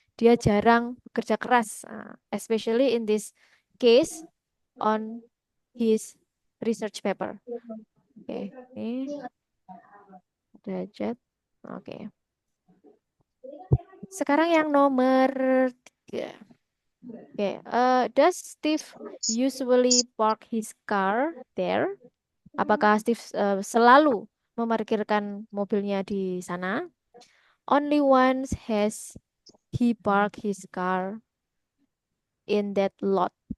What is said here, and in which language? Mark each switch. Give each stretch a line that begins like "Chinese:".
Indonesian: Dia jarang bekerja keras,
English: especially in this case on his research paper.
Indonesian: Oke, ini derajat. Oke. Sekarang yang nomor 3. Oke,
English: does Steve usually park his car there?
Indonesian: Apakah Steve selalu memarkirkan mobilnya di sana?
English: Only once has he parked his car in that lot.